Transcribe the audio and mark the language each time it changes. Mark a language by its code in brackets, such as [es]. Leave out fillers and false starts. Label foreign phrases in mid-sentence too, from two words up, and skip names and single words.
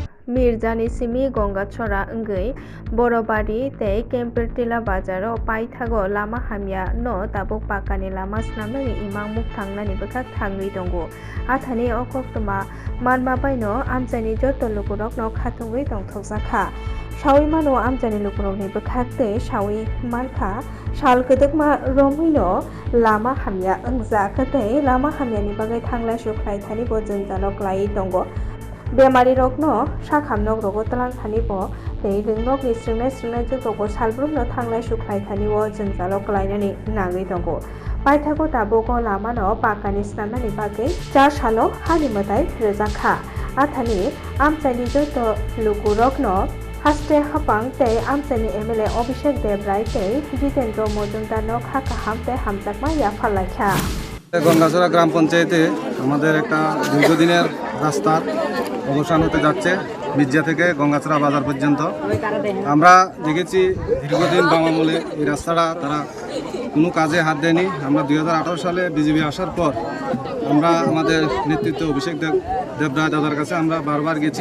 [trp] मिर्जानि सिमी गंगाचरा अंगै बरबारि tei केम्पेरटिला बाजाराव पाइथागो लामा हामिया no tabuk pakani lama snamnani imang muk thangnani bwkhak thangwi tongo. Athani o koktoma manma baino amchani joto lukurok no khatungwi tongthokjaka. Sawi mano amchani lukurokni bwkhak tei sawi mankha sal kwdwkma romwino lama hamya ungjak tei lama hamyani bagai thanglai suklai thani bo jwngjalo klai tongo. बेमारी रकनो साखामनक रगो तलां थानिबो tei rwngnok ni srwngnai jotogo salbrumno thanglai suklai thanibo jwngjalo klainani nangwi tongo. Paithago tabuk o lamano pakani snamnani bagwi 4 salo hanimatai rwjakha. Athani amchani joto lukurokno haste hapang tei amchani MLA Abhishek Debrai tei Jitendra Mojumdar no khakaham tei hamjakma yaphallaikha. [bn] গঙ্গাচড়া গ্রাম পঞ্চায়েতে আমাদের একটা দীর্ঘদিনের রাস্তার অবসান হতে যাচ্ছে মির্জা থেকে গঙ্গাচড়া বাজার পর্যন্ত। আমরা দেখেছি দীর্ঘদিন বাম আমলে এই রাস্তাটা তারা কোনো কাজে হাত দেয়নি। আমরা 2018 সালে বিজেপি আসার পর আমরা আমাদের নেতৃত্ব অভিষেক দেবরায় দাদার কাছে আমরা বারবার গেছি।